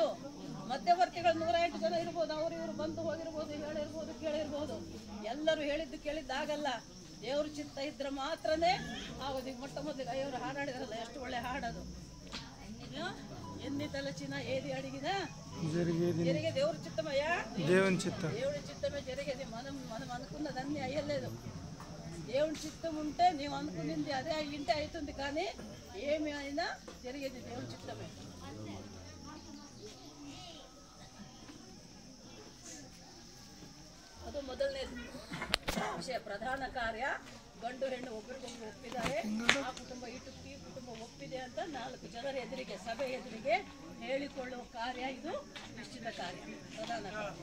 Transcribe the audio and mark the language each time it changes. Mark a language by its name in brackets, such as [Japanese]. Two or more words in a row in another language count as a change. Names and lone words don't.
[Kannada] ಮಧ್ಯವರ್ತಿಗಳು 108 ಜನ ಇರ್ಬೋದು, ಅವರು ಇವರು ಬಂದು ಹೋಗಿರ್ಬೋದು, ಹೇಳಿರ್ಬೋದು, ಕೇಳಿರ್ಬೋದು. ಎಲ್ಲರೂ ಹೇಳಿದ್ದು ಕೇಳಿದ್ದಾಗಲ್ಲ, ದೇವ್ರ ಚಿತ್ತ ಇದ್ರೆ ಮಾತ್ರನೇ ಆಗೋದು. ಮೊಟ್ಟ ಮೊದಲಿಗೆ ಅಯ್ಯವರು ಹಾಡಾಡಿದ್ರಲ್ಲ, ಎಷ್ಟು ಒಳ್ಳೆ ಹಾಡೋದು. [Telugu] ఎన్ని తలచిన ఏది అడిగిన జరిగె దేవ్ర చిత్తమయ్య, దేవుడి చిత్తమే జరిగేది. మనం అనుకున్నదన్నీ అయ్యలేదు. దేవుడి చిత్తం ఉంటే నీవు అనుకున్నది అదే ఇంటే అవుతుంది, కానీ ఏమి అయినా జరిగేది దేవుడి చిత్తమే. [Kannada] ಅದು ಮೊದಲನೇ ವಿಷಯ. ಪ್ರಧಾನ ಕಾರ್ಯ, ಗಂಡು ಹೆಣ್ಣು ಒಬ್ಬರಿಗೊಬ್ಬರು ಒಪ್ಪಿದ್ದಾರೆ. ಆ ಕುಟುಂಬ ಇಟ್ಟು ಈ ಕುಟುಂಬ ಒಪ್ಪಿದೆ ಅಂತ 4 ಜನರ ಎದುರಿಗೆ, ಸಭೆ ಎದುರಿಗೆ ಹೇಳಿಕೊಳ್ಳುವ ಕಾರ್ಯ ಇದು ನಿಶ್ಚಿತ ಕಾರ್ಯ, ಪ್ರಧಾನ ಕಾರ್ಯ.